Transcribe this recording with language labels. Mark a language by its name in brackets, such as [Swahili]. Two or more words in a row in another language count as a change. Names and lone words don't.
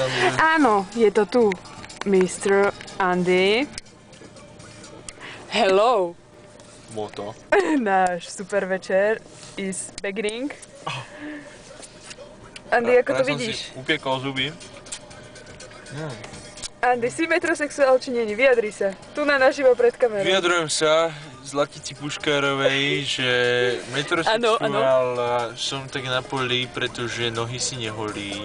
[Slovak] Áno, je to tu. Mr. Andy. [English] Hello. Moto. [Slovak] Náš super večer [English] is beginning. [Slovak] Andy, ako to vidíš? Som si upiekol zuby. Andy, si metrosexuál či nie? Vyjadri sa. Tu na naživo pred kamerou. Vyjadrujem sa Zlatici Puškárovej, že metrosexuál som tak na poli, pretože nohy si neholím.